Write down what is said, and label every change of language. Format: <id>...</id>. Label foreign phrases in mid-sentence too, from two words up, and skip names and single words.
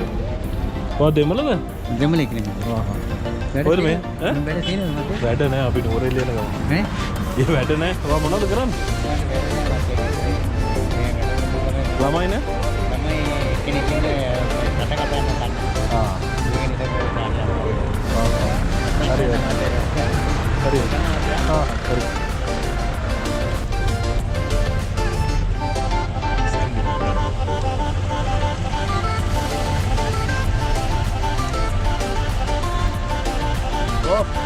<si>කොහොමද දෙමළද? දෙමළ එක නෙමෙයි. හා හා. කොහෙද මේ? ඈ? වැඩ තියෙනවද මට? වැඩ නැහැ අපි Nuwara Eliya යන ගමන්. ඈ? ඒ වැඩ නැහැ. ඔයා මොනවද කරන්නේ? ළමයි නේ? ළමයි කෙනෙක් ඉන්නේ කතා කරන්න. ආ. හරි යා. හරි. Ah, hari. Oh.</si>